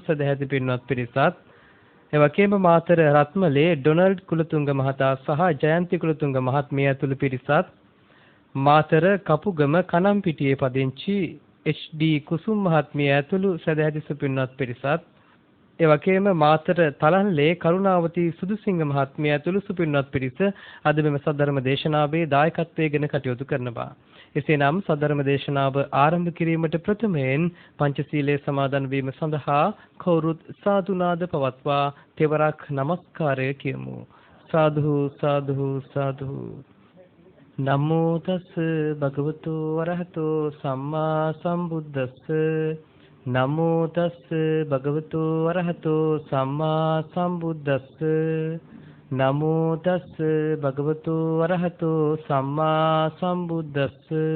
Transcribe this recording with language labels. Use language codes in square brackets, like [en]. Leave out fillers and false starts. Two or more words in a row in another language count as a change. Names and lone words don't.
[si] සදැහැති පින්වත් පිරිසත්, එවැගේම මාතර රත්මලේ ඩොනල්ඩ් කුලතුංග මහතා සහ ජයන්ති කුලතුංග මහත්මිය ඇතුළු පිරිසත්, මාතර කපුගම කනම්පිටියේ පදිංචි HD කුසුම් මහත්මිය ඇතුළු සදැහැති සුපින්වත් පිරිසත්, එවැගේම මාතර තලන්ලේ කරුණාවති සුදුසිංහ මහත්මිය ඇතුළු සුපින්වත් පිරිස අද මෙම සද්ධර්ම දේශනාවේ දායකත්වයෙන් ගෙන කටයුතු කරනවා. එසේනම් සද්ධර්ම දේශනාව ආරම්භ කිරීමට ප්‍රථමයෙන් පංචශීලයේ සමාදන් වීම සඳහා කවුරුත් සාදුනාද පවත්වා තෙවරක් නමස්කාරය කියමු. සාදු සාදු සාදු. [pi] නමෝ තස් භගවතු වරහතෝ සම්මා සම්බුද්දස්ස. නමෝ තස් භගවතු වරහතෝ සම්මා සම්බුද්දස්ස. නමෝ තස් භගවතු වරහතෝ සම්මා සම්බුද්දස්ස.